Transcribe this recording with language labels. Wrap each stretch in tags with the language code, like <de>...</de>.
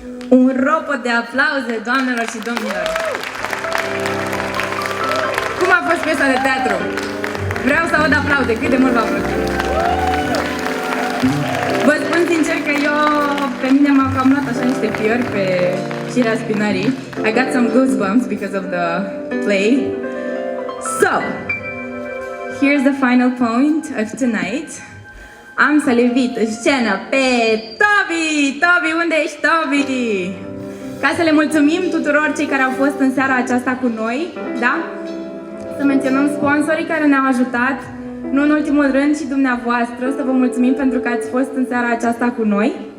<ro>Un ropot de aplauze, doamnelor și domnilor! Cum a fost piesa de teatru? Vreau să aud aplauze, cât de mult v-a plăcut? Vă spun sincer că eu, pe mine m-au cam luat așa niște fiori pe șirea spinării.</ro> <en>I got some goosebumps because of the play. So, here's the final point of tonight.</en> <ro>Am să-l invit în scenă pe Tobi! Tobi, unde ești, Tobi? Ca să le mulțumim tuturor cei care au fost în seara aceasta cu noi, da? Să menționăm sponsorii care ne-au ajutat, nu în ultimul rând și dumneavoastră, să vă mulțumim pentru că ați fost în seara aceasta cu noi.</ro>